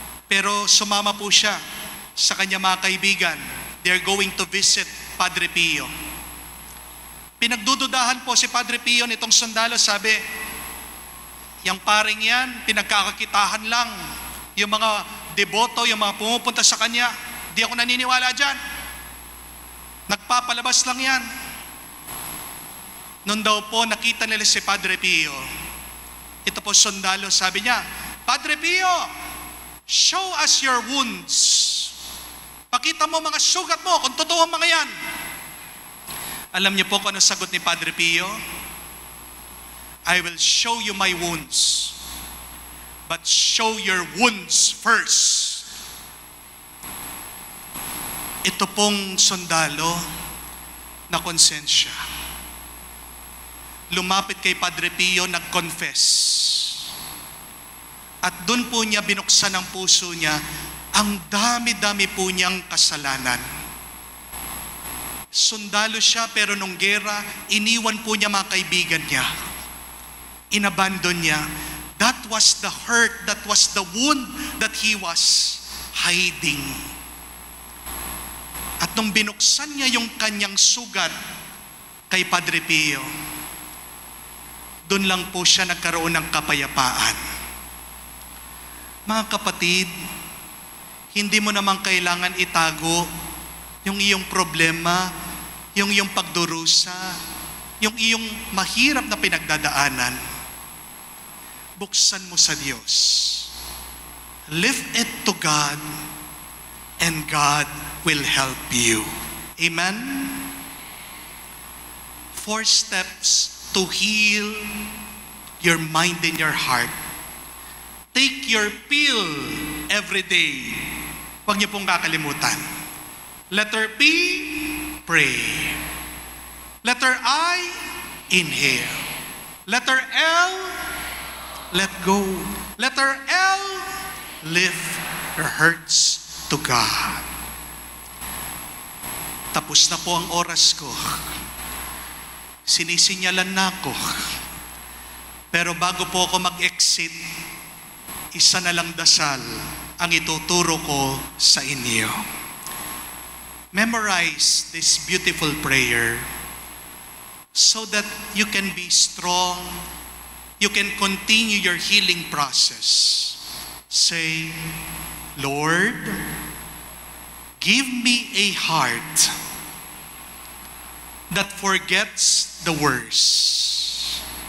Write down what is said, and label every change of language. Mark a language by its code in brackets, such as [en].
[tl] Pero sumama po siya sa kanya mga kaibigan. [en] They're going to visit Padre Pio. [tl] Pinagdududahan po si Padre Pio nitong sundalo, sabi, yung paring yan, pinagkakakitahan lang. Yung mga deboto, yung mga pumupunta sa kanya, di ako naniniwala dyan. Nagpapalabas lang yan. Noon daw po, nakita nila si Padre Pio. Ito po sundalo, sabi niya, Padre Pio, [en] show us your wounds. [tl] Pakita mo mga sugat mo, kung totoo mga yan. Alam niyo po kung ano sagot ni Padre Pio? [en] I will show you my wounds, but show your wounds first. [tl] Ito pong sundalo na konsensya. Lumapit kay Padre Pio, nag-confess. At doon po niya binuksan ang puso niya, ang dami-dami po niyang kasalanan. Sundalo siya, pero nung gera, iniwan po niya mga kaibigan niya. Inabandon niya. [en] That was the hurt, that was the wound that he was hiding. [tl] At nung binuksan niya yung kanyang sugat kay Padre Pio, doon lang po siya nagkaroon ng kapayapaan. Mga kapatid, hindi mo naman kailangan itago yung iyong problema, yung iyong pagdurusa, yung iyong mahirap na pinagdadaanan. Buksan mo sa Diyos. [en] Lift it to God, and God will help you. Amen? 4 steps to heal your mind and your heart. Take your pill every day. [tl] Huwag niyo pong kakalimutan. [en] Letter P, pray. Letter I, inhale. Letter L, let go. Letter L, lift your hurts to God. [tl] Tapos na po ang oras ko. Sinisinyalan na ako. Pero bago po ako mag-exit, isa na lang dasal ang ituturo ko sa inyo. [en] Memorize this beautiful prayer so that you can be strong, you can continue your healing process. Say, Lord, give me a heart that forgets the worst.